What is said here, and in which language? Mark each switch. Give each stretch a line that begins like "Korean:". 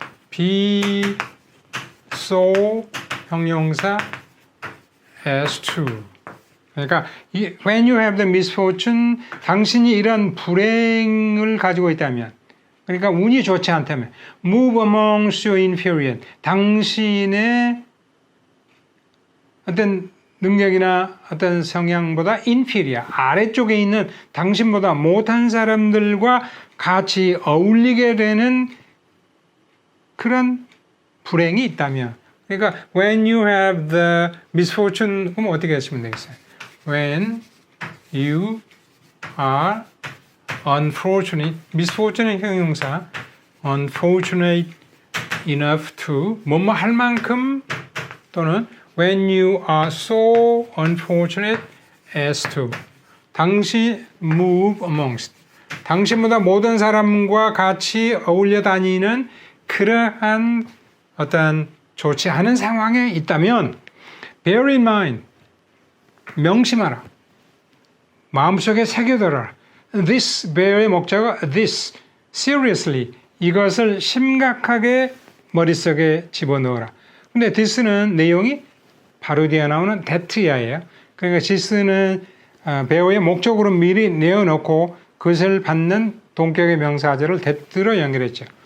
English: be so 형용사 as to. 그러니까 when you have the misfortune,
Korean: 당신이 이런 불행을 가지고 있다면, 그러니까 운이 좋지 않다면,
English: move amongst your inferior, 당신의
Korean: 어떤 능력이나 어떤 성향보다 inferior, 아래쪽에 있는 당신보다 못한 사람들과 같이 어울리게 되는 그런 불행이 있다면, 그러니까
English: when you have the misfortune,
Korean: 그럼 어떻게 하시면 되겠어요?
English: When you are unfortunate, misfortunate 형용사, unfortunate enough to,
Korean: 뭐뭐 할 만큼, 또는
English: when you are so unfortunate as to,
Korean: 당시
English: move amongst,
Korean: 당신보다 모든 사람과 같이 어울려 다니는 그러한 어떤 좋지 않은 상황에 있다면
English: bear in mind,
Korean: 명심하라. 마음속에 새겨둬라. This, bear의 목적어 this, seriously, 이것을 심각하게 머릿속에 집어넣어라. 근데 this는 내용이 바로 뒤에 나오는 that야예요. 그러니까 this는 bear의 목적으로 미리 내어놓고 그것을 받는 동격의 명사절을 that로 연결했죠.